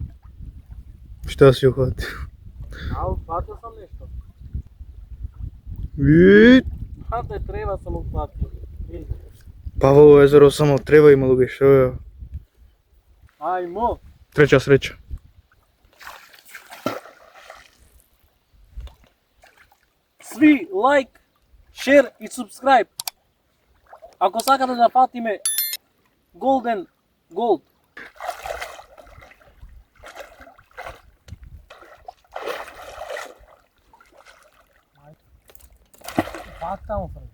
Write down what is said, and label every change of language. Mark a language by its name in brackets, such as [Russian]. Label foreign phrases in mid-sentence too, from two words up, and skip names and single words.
[Serbian] Што си ухватил? Ухватил сам нешто. Брате, треба сам ухватил. [Macedonian] Па во ово езеро само треба има луѓе, што е? [Serbian] Ајмо! [Macedonian] Треча среќа. [English] Svi like, share и subscribe. [Macedonian] Ако сакате да фатиме [English] golden gold. [Macedonian] Пак таму фрли.